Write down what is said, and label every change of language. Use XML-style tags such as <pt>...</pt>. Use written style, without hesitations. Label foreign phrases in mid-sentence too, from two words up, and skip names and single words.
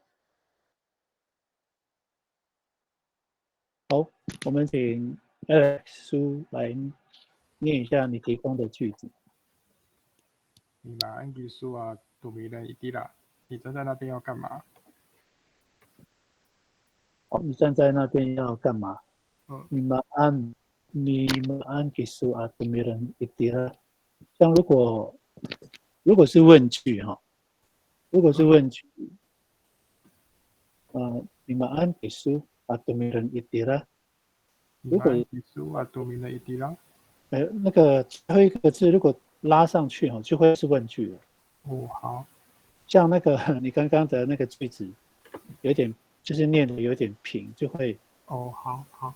<zh>好，我们请 Alex 苏来念一下你提供的句子。你把安吉苏啊堵迷了一地啦，你站在那边要干嘛？哦，你站在那边要干嘛？</zh> <ami>Nimaan gisu atau miran itira。</ami> <zh>像如果是问句哈，如果是问句</zh> <ami>nimaan gisu atau miran itira。</ami> <zh>如果安吉苏啊堵迷了一地啦，那个最后一个字如果拉上去哈，就会是问句了。哦，好，像那个你刚刚的那个句子，有点就是念的有点平，就会哦，好好，</zh>